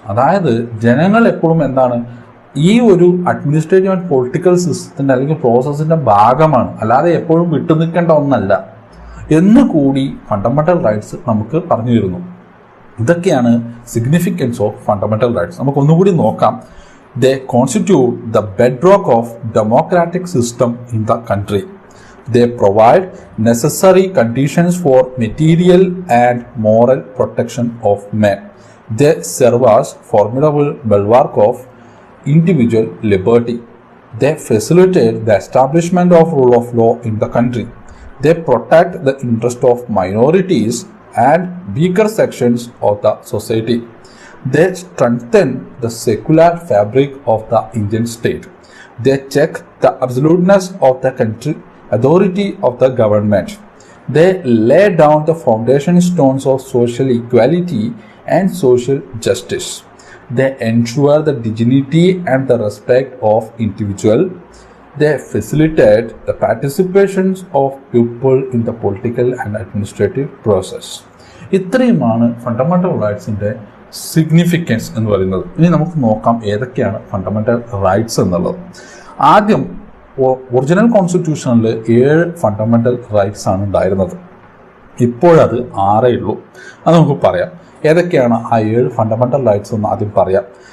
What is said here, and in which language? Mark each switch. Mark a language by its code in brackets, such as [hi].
[ml] അതായത് ജനങ്ങൾ എപ്പോഴും എന്താണ്? ഈ ഒരു അഡ്മിനിസ്ട്രേറ്റീവ് ആൻഡ് പൊളിറ്റിക്കൽ സിസ്റ്റത്തിന്റെ അല്ലെങ്കിൽ പ്രോസസ്സിന്റെ ഭാഗമാണ്, അല്ലാതെ എപ്പോഴും വിട്ടുനിൽക്കേണ്ട ഒന്നല്ല എന്നുകൂടി ഫണ്ടമെന്റൽ റൈറ്റ്സ് നമുക്ക് പറഞ്ഞു തരുന്നു. ഇതൊക്കെയാണ് [en] Significance of fundamental rights. [ml] നമുക്ക് ഒന്നുകൂടി നോക്കാം. [en] They constitute the bedrock of democratic system in the country. They provide necessary conditions for material and moral protection of men. They serve as formidable bulwark of individual liberty. They facilitate the establishment of rule of law in the country. They protect the interest of minorities and weaker sections of the society. They strengthen the secular fabric of the Indian state. They check the absoluteness of the country authority of the government. They lay down the foundation stones of social equality and social justice. They ensure the dignity and the respect of individual. They facilitate the participations of people in the political and administrative process. [ml] ഇത്രയുമാണ് fundamental റൈറ്റ്സിന്റെ significance എന്ന് പറയുന്നത്. ഇനി നമുക്ക് നോക്കാം ഏതൊക്കെയാണ് fundamental rights എന്നുള്ളത്. ആദ്യം original കോൺസ്റ്റിറ്റ്യൂഷനിൽ 7 fundamental rights ആണ് ഉണ്ടായിരുന്നത്. ഇപ്പോഴത് 6 ഉള്ളൂ. അത് നമുക്ക് പറയാം. ഏതൊക്കെയാണ് ആ 7 ഫണ്ടമെന്റൽ റൈറ്റ്സ് എന്ന് ആദ്യം പറയാം.